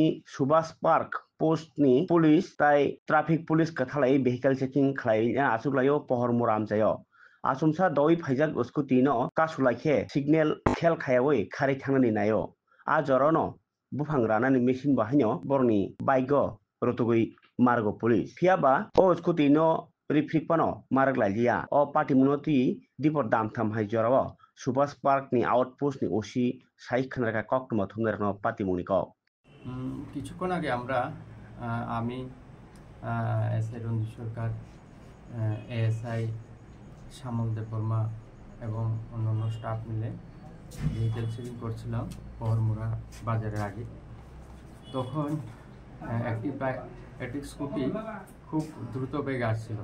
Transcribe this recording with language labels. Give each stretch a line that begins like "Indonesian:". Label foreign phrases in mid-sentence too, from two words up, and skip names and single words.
Kok Borok: subhas park post ni police tai
English: traffic police
Kok Borok: kathalai
English: vehicle checking
Kok Borok: khlai asuglayo pohor muram sayo asumsa doi phaijak scooty no kasulaikhe signal khel khayawai khari thangnani nayo a jorano bufang ranani machine bahanyo borni bike rotugui margo police phiaba o scooty no refrik pano marag lalia o party munoti dipor dam tham hai jorao subhas park ni outpost ni osi sai khanraka kokma thumner no party muniko
Bangla: কিছুক্ষণ আগে আমরা আমি এসআই রঞ্জিত সরকার এএসআই শ্যামল দেববর্মা এবং অন্যান্য স্টাফ মিলে
English: vehicle checking
Bangla: করছিলাম পহরমুড়া বাজারের আগে। তখন একটি স্কুটি খুব দ্রুত বেগে আসছিল।